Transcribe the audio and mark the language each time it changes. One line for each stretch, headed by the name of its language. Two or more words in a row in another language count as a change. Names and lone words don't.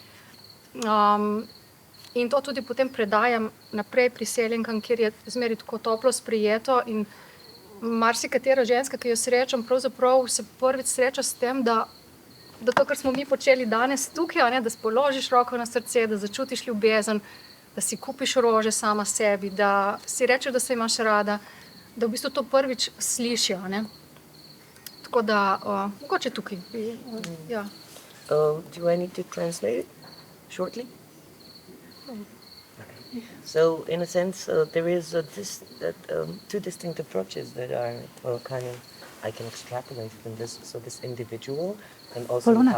Slovenian: In to tudi potem predajam naprej priseljenkam, kjer je zmeraj tako toplo sprejeto in marsikatera ženska, ki jo srečam, pravzaprav se prvič sreča s tem, da to, kar smo mi počeli danes tukaj, ne, da položiš roko na srce, da začutiš ljubezen, da si kupiš rože sama sebi, da si rečeš, da se imaš rada, da v bistvu to prvič slišijo, ne. Tako da, mogoče tukaj. Ja.
English: Do I need to translate it shortly? So, in a sense, there is two distinct approaches that are kind of, I can extrapolate from this. So, this individual and also Polona.